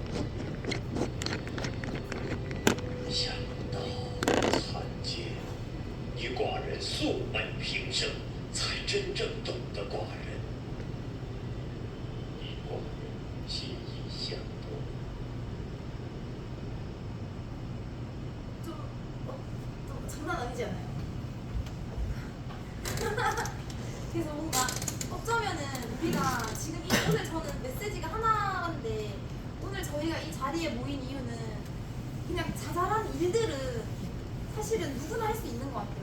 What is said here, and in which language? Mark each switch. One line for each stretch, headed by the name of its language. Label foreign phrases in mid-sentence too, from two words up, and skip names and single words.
Chinese: 想到参见，与寡人素昧平生，才真正懂得寡人。与寡人心意相通。
Korean: 좀 장난 아니지 않아요? 그래서 뭔가 어쩌면은 우리가 지금 오늘 저는 메시지가 하나인데 오늘 저희가 이 자리에 모인 이유는 그냥 자잘한 일들은 사실은 누구나 할 수 있는 것 같아요.